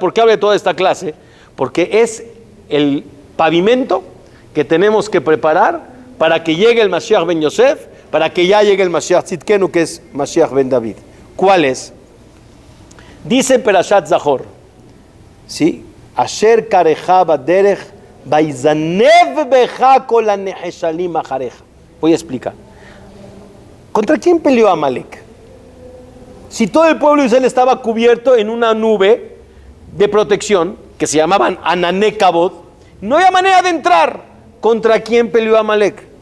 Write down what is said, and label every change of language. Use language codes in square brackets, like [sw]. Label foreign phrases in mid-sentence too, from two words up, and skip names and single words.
[es] ¿Por qué hablo de toda esta clase? Porque es el pavimento que tenemos que preparar para que llegue el Mashiach Ben Yosef, para que ya llegue el Mashiach Tzidkenu, que es Mashiach Ben David. ¿Cuál es? Dice Perashat Zahor, ¿sí? [he] אשר קרך בדרך ויזנב בך כל הנחשלים אחריך. [es] Voy a explicar. ¿Contra quién peleó Amalek? Si todo el pueblo de Israel estaba cubierto en una nube de protección que se llamaban [he] ענני כבוד, [es] no había manera de entrar. ¿Contra quién peleó Amalek?